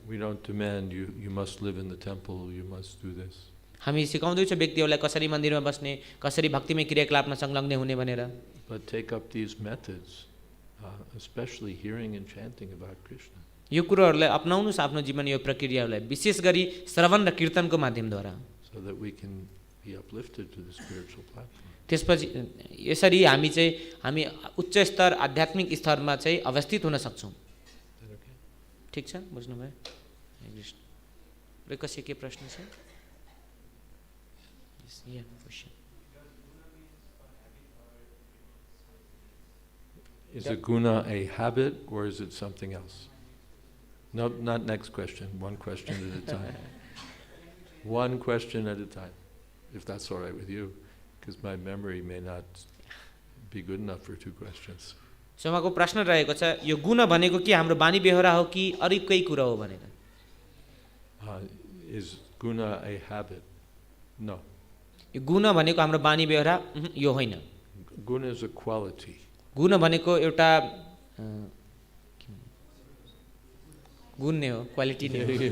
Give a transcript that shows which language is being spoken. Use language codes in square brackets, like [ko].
[en] We don't demand you must live in the temple, you must do this. [ne] हामी सिकाउँदैछौँ व्यक्तिहरूलाई कसरी मन्दिरमा बस्ने, कसरी भक्तिमय क्रियाकलापमा संलग्न हुने भनेर। [en] But take up these methods, especially hearing and chanting about Krishna. [ne] यो कुरोहरूलाई अपनाउनुस् आफ्नो जीवन यो प्रक्रियाहरूलाई, विशेष गरी श्रवण र कीर्तनको माध्यमद्वारा, [en] So that we can be uplifted to the spiritual platform. [ne] त्यसपछि यसरी हामी उच्च स्तर आध्यात्मिक स्तरमा चाहिँ अवस्थित हुन सक्छौँ। [en] Is that okay? [ne] ठिक छ, बुझ्नुभयो? हरे कृष्ण। र कसै के प्रश्न छ? [en] Yeah, question. Is a guna a habit or is it something else? No, not next question. One question at a time. One question at a time, if that's all right with you, because my memory may not be good enough for two questions. [ne] So उहाँको प्रश्न रहेको छ यो गुण भनेको के हाम्रो बानी बेहोरा हो कि अरू केही कुरा हो भनेर। [en] Is guna a habit? No. [ne] यो गुण भनेको हाम्रो बानी बेहोरा यो होइन। [en] Guna is a quality. [ne] गुण भनेको एउटा गुण नै हो, क्वालिटी नै हो।